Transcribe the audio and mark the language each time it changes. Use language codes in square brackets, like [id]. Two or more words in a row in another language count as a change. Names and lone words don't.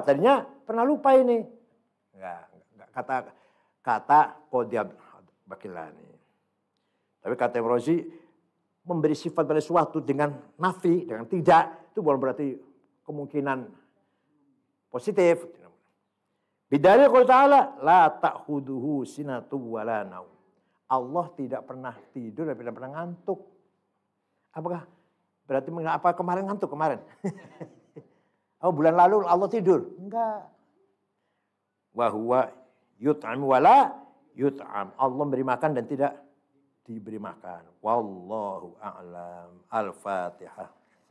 [id] Tadinya pernah lupa ini. Enggak. Kata Qadi Bakilani. Tapi kata Imrozi memberi sifat pada sesuatu dengan nafi, dengan tidak, itu bukan berarti kemungkinan positif. [ar] بدليل قوله تعالى لا تأخذه سنة ولا نوم. [id] Allah tidak pernah tidur dan tidak pernah ngantuk. Apakah berarti apa kemarin ngantuk kemarin? Oh, bulan lalu Allah tidur? Enggak. [ar] وهو يطعم ولا يطعم. [id] Allah memberi makan dan tidak diberi makan. [ar] والله أعلم. Al-Fatihah.